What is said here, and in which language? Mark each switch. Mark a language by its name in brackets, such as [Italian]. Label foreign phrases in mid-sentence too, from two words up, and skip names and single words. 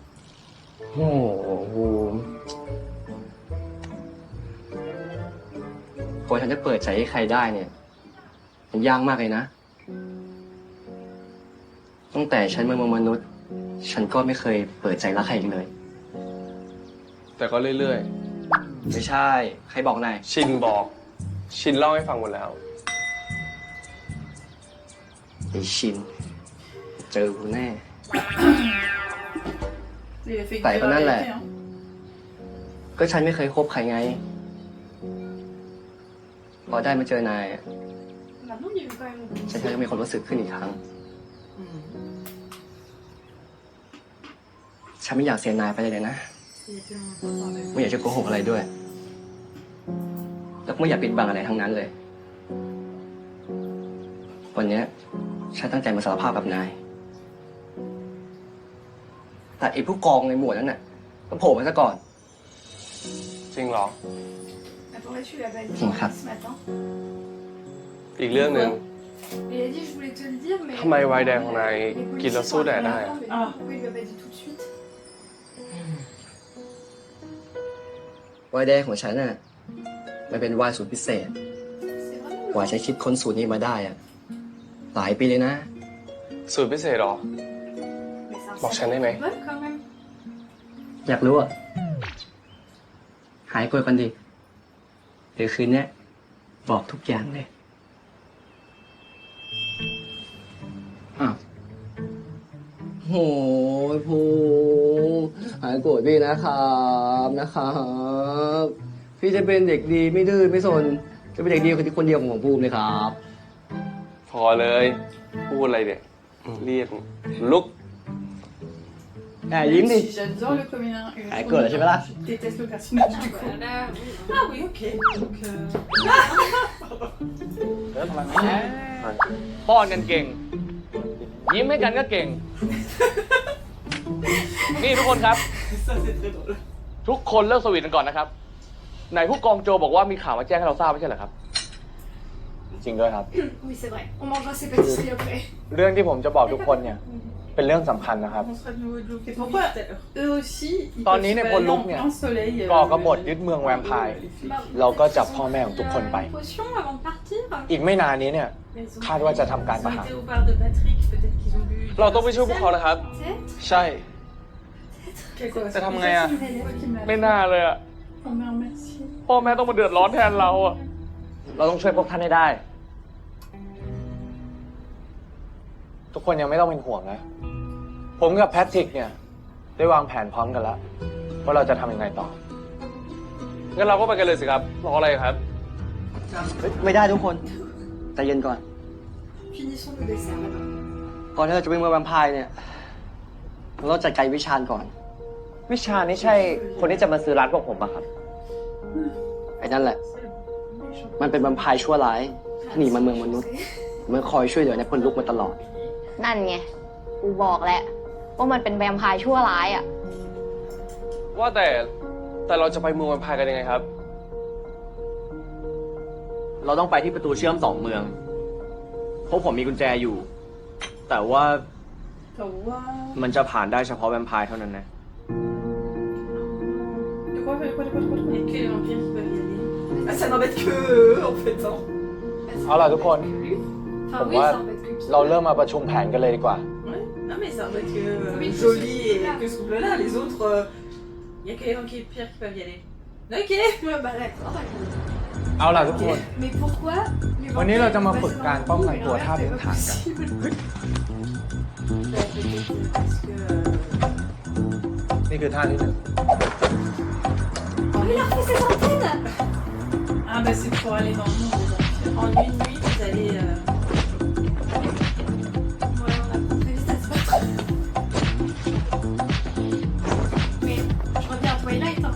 [Thai] โอ้โหกว่าฉันจะเปิดใจให้ใครได้เนี่ย มันยากมากเลยนะ ตั้งแต่ฉันเป็นมนุษย์ ฉันก็ไม่เคยเปิดใจรักใครอีกเลย แต่ก็เรื่อย ไม่ใช่ ใครบอกนาย ๆ ชินบอก ชินเล่าให้ฟังหมดแล้ว ไอชิน เจอกูแน่ [French] Il a fait Bah, que pas mal, la là. vérité, hein. [Thai] ก็ฉันไม่เคยคบใครไง พอได้มาเจอนายอะ [French] Maintenant, il y a eu quand même. [Thai] ฉันก็มีความรู้สึกขึ้นอีกครั้ง ฉันไม่อยากเสียนายไปเลยนะ ไม่อยากจะโกหกอะไรด้วย แล้วก็ไม่อยากปิดบังอะไรทั้งนั้นเลย วันเนี้ยฉันตั้งใจมาสารภาพกับนาย แต่ไอ้ผู้กองในหมวดนั้นน่ะก็โผล่มาซะก่อน จริงเหรอ [French] Attends, là, tu l'as validé Bon, ah. ce matin. [Thai] อีกเรื่องหนึ่ง [French] Il a dit, je voulais te le dire, mais. [Thai] ทำไมไวน์แดงของนายกินแล้วสู้แดดได้อะ [French] Mais Ah. pourquoi il lui a pas dit tout de suite? [Thai] ไวน์แดงของฉันน่ะ มันเป็นไวน์สูตรพิเศษ [French] C'est vraiment. [Thai] กว่าจะคิดค้นสูตรนี้มาได้อะหลายปีเลยนะ สูตรพิเศษเหรอ [French] Mais c'est un Bon, sacré Chanel, mais- bol quand même. [Thai] อยากรู้อ่ะ หายกลัวกันดิ เดี๋ยวคืนเนี้ยบอกทุกอย่างเลยอ้าวโหภูหายโกรธพี่นะครับ พี่จะเป็นเด็กดีไม่ดื้อไม่สน จะเป็นเด็กดีคนเดียวของภูมิเลยครับ พอเลย พูดอะไรเนี่ย เรียกลุก ยิ้ม [French] Même [Thai] ดิ [French] si j'adore le comédien. et le Ah, troisième, cool, je sais pas là. Je déteste le personnage du coup. Ah oui, ok. Donc, [Thai] ป้อนกันเก่ง ยิ้มให้กันก็เก่ง นี่ทุกคนครับ [French] ça c'est très drôle. [Thai] ทุกคนเลิกสวีทกันก่อนนะครับไหนผู้กองโจบอกว่ามีข่าวมาแจ้งให้เราทราบไม่ใช่เหรอครับ จริงด้วยครับ [French] Oui, c'est vrai. On mangera ses pâtisseries après. [Thai] เรื่องที่ผมจะบอกทุกคนเนี่ย เป็นเรื่องสำคัญนะครับ [French] On sera de nouveau bloqués. Pourquoi eux aussi ils Dans peuvent l'île se et balader Paul en Luc, plein soleil [Thai] ก่อกบฏยึดเมืองแวมไพร์ เราก็จับพ่อแม่ของทุกคนไป [French] Une potion avant de partir. [Thai] อีกไม่นานนี้เนี่ย คาดว่าจะทำการประหาร [French] Ils ont été au bar de Patrick, peut-être qu'ils ont bu. [Thai] เราต้องไปช่วยพวกเขานะครับ [French] Peut-être. [Thai] ใช่ จะทำไงอะ ไม่น่าเลยอะ [French] Oh merde, merci. [Thai] พ่อแม่ต้องมาเดือดร้อนแทนเราอะ เราต้องช่วยพวกท่านให้ได้ ทุกคนยังไม่ต้องเป็นห่วงนะ ผมกับแพทริกเนี่ย ได้วางแผนพร้อมกันแล้ว ว่าเราจะทำยังไงต่อ งั้นเราก็ไปกันเลยสิครับ รออะไรครับ ไม่ได้ทุกคนใจเย็นก่อน [French] Finissons le dessert là-bas. [Thai] ก่อนที่เราจะเป็นเมืองแวมไพร์เนี่ยเราต้องจัดการวิชาญก่อน วิชานี่ใช่คนที่จะมาซื้อร้านพวกผมปะครับ ไอ้นั่นแหละ มันเป็นแวมไพร์ชั่วร้ายที่หนีมาเมืองมนุษย์ มันคอยช่วยเหลือในพลลุกมาตลอด นั่นไง กูบอกแหละว่ามันเป็นแวมไพร์ชั่วร้ายอะ ว่าแต่เราจะไปเมืองแวมไพร์กันยังไงครับ เราต้องไปที่ประตูเชื่อม2 เมืองเพราะผมมีกุญแจอยู่ แต่ว่า แต่ว่า มันจะผ่านได้เฉพาะแวมไพร์เท่านั้นนะ [French] De quoi? Il y a que les vampires qui peuvent y aller. Bah, ça n'embête que eux, en fait. Hein. [Thai] เอาล่ะทุกคน [French] Enfin, Pour oui, moi, ça embête que qui. [Thai] เราเริ่มมาประชุมแผนกันเลยดีกว่า [French] Ouais. Non, mais ça embête que Oui, Jolie c'est et là. que ce couple-là. Les autres, il y a que les vampires qui peuvent y aller. Ok. Ouais, bah d'accord. [Thai] เอาล่ะทุกคน [French] Mais pourquoi les [Thai] วันนี้เรา [French] vampires [Thai] จะมา [French] passent [Thai] ฝึก [French] dans [Thai] การ [French] le [Thai] ป้อง [French] trou [Thai] กัน [French] et [Thai] ตัว [French] l'inverse, [Thai] ท่า [French] c'est [Thai] พื้น [French] pas [Thai] ฐานกัน [French] possible. Bah, peut-être parce que. [Thai] นี่คือท่าที่ 1 [French] Oh, il a refait ses antennes. Ah bah c'est pour aller dans le monde des vampires. En une nuit, vous allez. Ouais, on a très vite à se battre. Mais je reviens à Twilight, hein.